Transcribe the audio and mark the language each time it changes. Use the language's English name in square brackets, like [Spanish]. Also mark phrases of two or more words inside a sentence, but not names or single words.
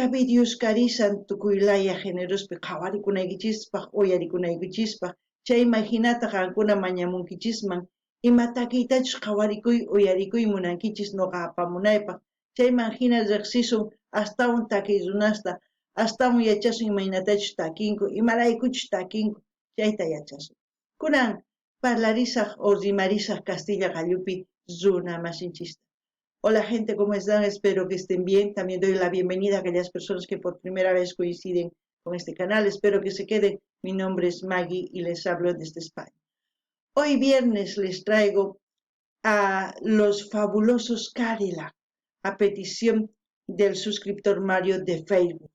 [Quechua] videos karisan tukuylaya generospi qhawarikunaykichispa uyarikunaykichispaq chayman hinata qankuna mañamunkichisman ima takiytachus qhawarikuy uyarikuy munankichis noqa apamunaypaq chayman hina riqsisun astawan takiy runasta astawan yachasun imaynatachus takinku imaraykuchus takinku chayta yachasun. Kunan parlarisaq o rimarisaq Castilla Gallupi runa masinchista. [Spanish] Hola gente, ¿cómo están? Espero que estén bien. También doy la bienvenida a aquellas personas que por primera vez coinciden con este canal. Espero que se queden. Mi nombre es Maggie y les hablo desde España. Hoy viernes les traigo a los fabulosos Cadillac, a petición del suscriptor Mario de Facebook.